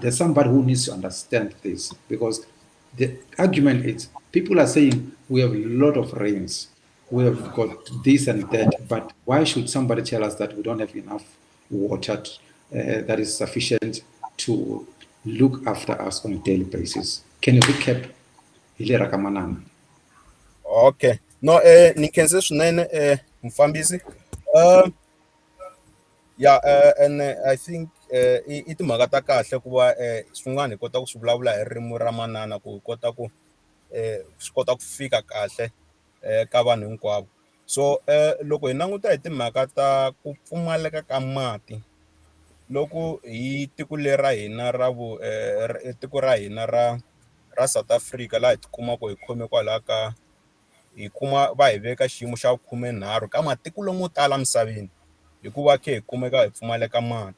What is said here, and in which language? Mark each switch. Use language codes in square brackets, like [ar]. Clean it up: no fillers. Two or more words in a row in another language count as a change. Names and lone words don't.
[en] There's somebody who needs to understand this, because the argument is people are saying we have a lot of rains, we have got this and that, but why should somebody tell us that we don't have enough water that is sufficient to look after us on a daily basis? Can you recap, [ts] Hilera Kamanana? [en] Okay. [ts] No, ni khense swinene mfambisi. [en] Yeah, and I think [ts] i timhaka ta kahle ku va swin'wana hi kota ku swi vulavula hi ririmi ra manana ku hi kota ku swi kota ku fika kahle ka vanhu hinkwavo. So loko hi languta hi timhaka ta ku pfumaleka ka mati, loko hi tiko lera hina ra tiko ra hina ra South Africa, laha hi tikumaka hi khome kwalaha ka hi kuma va hi veka xiyimo xa 13 ka matiko lomo tala misaveni, hikuva khe hi kumeka hi pfumaleka mati.